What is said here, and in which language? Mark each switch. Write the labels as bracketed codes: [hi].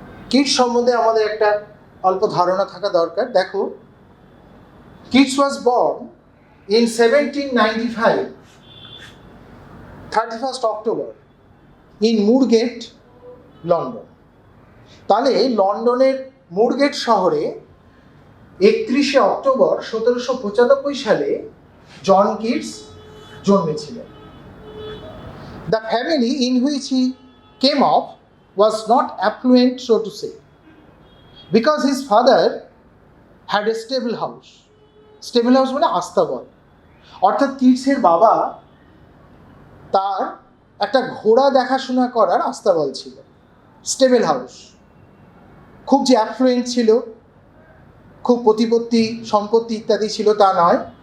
[bn] Kitts সম্বন্ধে আমাদের একটা অল্প ধারণা থাকা দরকার। দেখো, [en] Keats was born in 1795, 31st October, in Moorgate, London. [bn] তাহলে লন্ডনের মুরগেট শহরে 31শে অক্টোবর 1795 সালে John Keats জন্মেছিলেন। [en] The family in which he came up was not affluent, so to say, because his father had a stable house. [bn] Stable house মানে আস্তাবল। অর্থাৎ কিটসের বাবা, তার একটা ঘোড়া দেখাশোনা করার আস্তাবল ছিল, স্টেবল হাউস। খুব যে অ্যাফ্লুয়েন্ট ছিল, খুব প্রতিপত্তি সম্পত্তি ইত্যাদি ছিল তা নয়।